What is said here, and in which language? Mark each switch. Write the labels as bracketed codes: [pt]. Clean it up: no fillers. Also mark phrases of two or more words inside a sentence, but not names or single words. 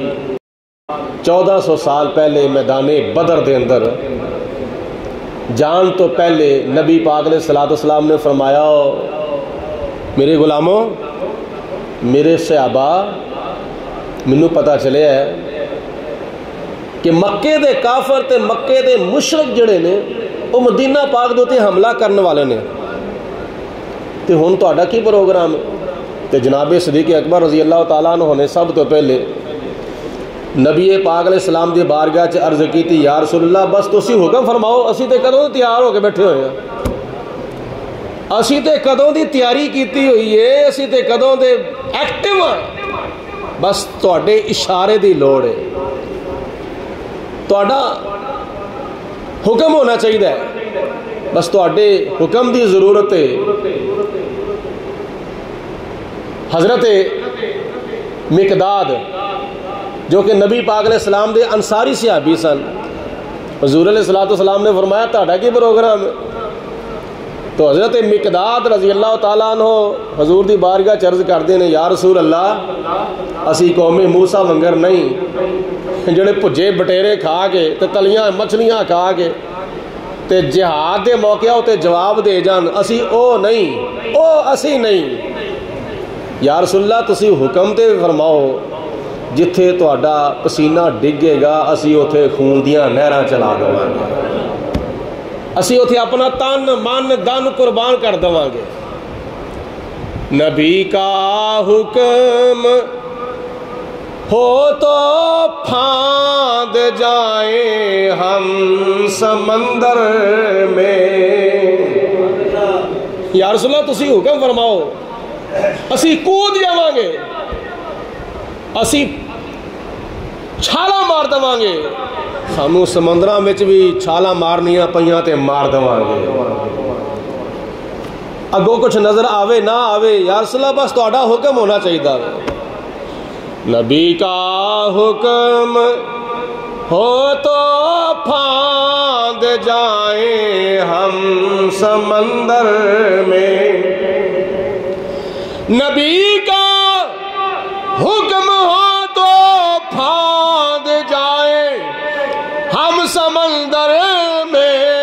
[pa] 1400 سال پہلے میدان بدر دے اندر جان تو پہلے نبی پاک [ar] علیہ السلام [pa] نے فرمایا، میرے غلاموں، میرے صحابہ، منوں پتہ چلے ہے کہ مکے دے کافر تے مکے دے مشرک جڑے نے وہ مدینہ پاک دے تے حملہ کرنے والے نے، تے ہن تہاڈا کی پروگرام ہے؟ تے جناب صدیق اکبر [ar] رضی اللہ تعالیٰ عنہ [pa] نے سب تو پہلے نبی پاک [ar] علیہ السلام [pa] دی بارگاہ چ عرض کیتی، [ar] یا رسول اللہ [pa] بس تسی حکم فرماؤ، اسی تے کدوں تیار ہو کے بیٹھے ہوئے ہیں، اسی تے کدوں دی تیاری کیتی ہوئی ہے، اسی تے کدوں دے ایکٹیو ہیں، بس تواڈے اشارے دی لوڑ ہے، تواڈا حکم ہونا چاہیے، بس تواڈے حکم دی ضرورت ہے۔ حضرت مقداد جو کہ نبی پاک [ar] علیہ السلام [pa] دے انصاری صحابی سن. حضور [ar] علیہ الصلوۃ والسلام [pa] نے فرمایا تہاڈا کی پروگرام ہے؟ تو حضرت مقداد [ar] رضی اللہ تعالیٰ عنہ [pa] حضور دی بارگاہ چرز کرتے ہیں [ar] یا رسول اللہ [pa] اسی قوم موسیٰ ونگر نہیں جڑے بھجے بٹیرے کھا کے تے تلیاں مچھلیاں کھا کے تے جہاد دے موقع ہوتے جواب دے جان اسی او نہیں او اسی نہیں. [ar] یا رسول اللہ [pa] تسی حکم تے فرماؤ جتھے تہاڈا پسینہ ڈگے گا اسی اوتھے خون دیاں نہراں چلا دواں گے, اسی اوتھے اپنا تن من دن قربان کر دواں گے. [ur] نبی کا حکم ہو تو پھاند جائیں ہم سمندر میں. [ar] یا رسول اللہ [pa] تسی حکم فرماؤ اسی کود جاواں گے, اسی چھالا مار دواں گے. سانو سمندراں وچ بھی چھالا مارنیاں پیاں تے مار دواں گے. اگوں کچھ نظر آوے نہ آوے [ar] یا رسول اللہ [pa] بس تہاڈا حکم ہونا چاہیے. [ur] نبی کا حکم ہو تو پھاند جائیں ہم سمندر میں. نبی کا حکم ہو تو پھاند جائیں ہم سمندر میں.